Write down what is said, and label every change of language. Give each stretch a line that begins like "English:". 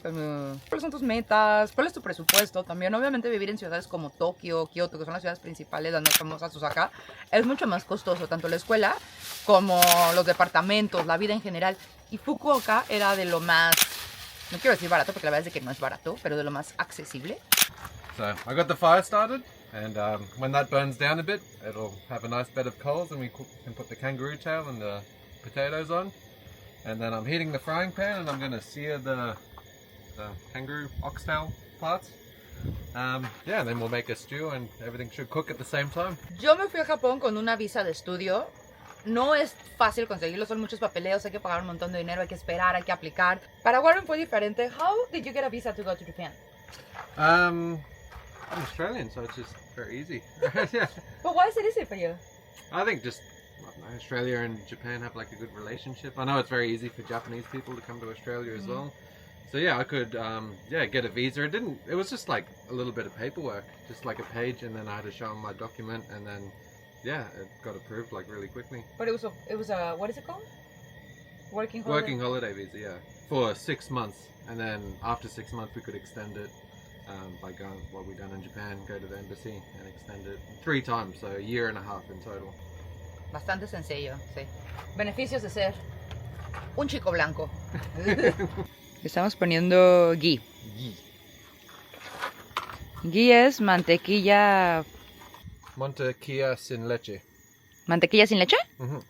Spanish: ¿Cuáles son tus metas? ¿Cuál es tu presupuesto? También, obviamente, vivir en ciudades como Tokio, Kioto, que son las ciudades principales, las más famosas, Osaka, es mucho más costoso, tanto la escuela como los departamentos, la vida en general. Y Fukuoka era de lo más, no quiero decir barato, porque la verdad es de que no es barato, pero de lo más accesible.
English: So I got the fire started, and when that burns down a bit, it'll have a nice bed of coals, and we can put the kangaroo tail and the potatoes on. And then I'm heating the frying pan, and I'm going to sear the kangaroo oxtail parts. Yeah, and then we'll make a stew, and everything should cook at the same time. Yo me fui a Japón con una visa de estudio. No es fácil conseguirlo, son muchos papeleos, hay que pagar un montón de dinero, hay que esperar, hay que aplicar. Para Warren fue diferente. How did you get a visa to go to Japan? I'm Australian, so it's just very easy. Yeah. But why is it easy for you? I think just Australia and Japan have like a good relationship. I know it's very easy for Japanese people to come to Australia as well. So yeah, I could get a visa. It was just like a little bit of paperwork, just like a page, and then I had to show them my document, and then yeah, it got approved like really quickly. But it was a what is it called? Working holiday. Working holiday visa, yeah, for 6 months, and then after 6 months we could extend it by going what we done in Japan, go to the embassy and extend it 3 times, so a year and a half in total.
Spanish: Bastante sencillo, sí. Beneficios de ser un chico blanco. Estamos poniendo ghee. Ghee. Ghee es mantequilla... Mantequilla sin leche. ¿Mantequilla sin leche? Mhm.